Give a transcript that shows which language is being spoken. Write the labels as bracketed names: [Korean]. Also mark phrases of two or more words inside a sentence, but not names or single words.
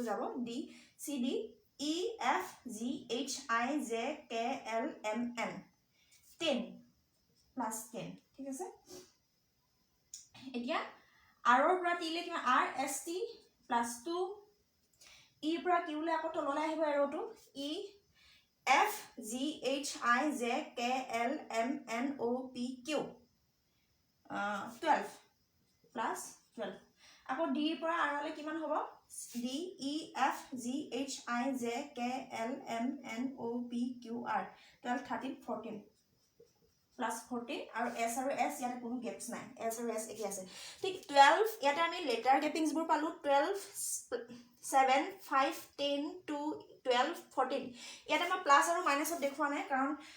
[Assamese] যাব [English] D C D E F G H I J K L M N [Assamese] 10 +10 ঠিক আছে এতিয়া আৰৰ পৰা টিলে কিমান [English] R S T [Assamese] +2 ই পৰা কিউলৈ আকৌ তললৈ আহিব এৰ'টো [English] E F G H I J K L M N O P Q [Assamese] 12 +12 আকৌ ডিৰ পৰা আৰলৈ কিমান হ'ব [English] D E F G H I J K L M N O P Q R [Assamese] 12 13 14 +14 আৰু S আৰু S ইয়াতে কোনো গেপছ নাই S আৰু S একে আছে ঠিক 12 ইয়াতে আমি [English] letter gapings [Assamese] পালোঁ 12 7 5 10 2 12 14 ইয়াতে মই প্লাছ আৰু মাইনাছত দেখুওৱা নাই কাৰণ